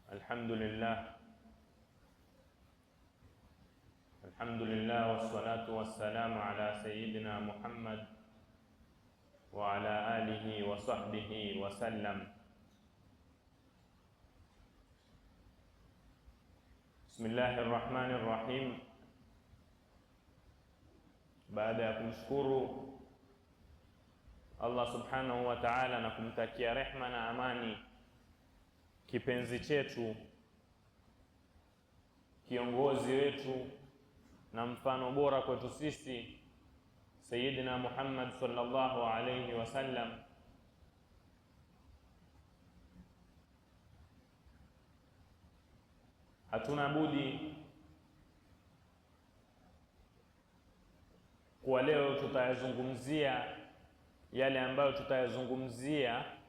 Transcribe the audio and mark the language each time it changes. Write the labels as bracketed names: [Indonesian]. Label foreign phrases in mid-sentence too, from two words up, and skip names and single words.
[Arabic] الحمد لله والصلاة والسلام على سيدنا محمد وعلى آله وصحبه وسلم. بسم الله الرحمن الرحيم. [Swahili] Baada ya kumshukuru Allah [Arabic] سبحانه وتعالى [Swahili] na kumtakia rehma na amani kipenzi chetu, kiongozi wetu na mfano bora kwetu sisi, Sayyidina Muhammad [Arabic] صلى الله عليه وسلم, [Swahili] hatuna budi kwa leo tutayazungumzia yale ambayo tutayazungumzia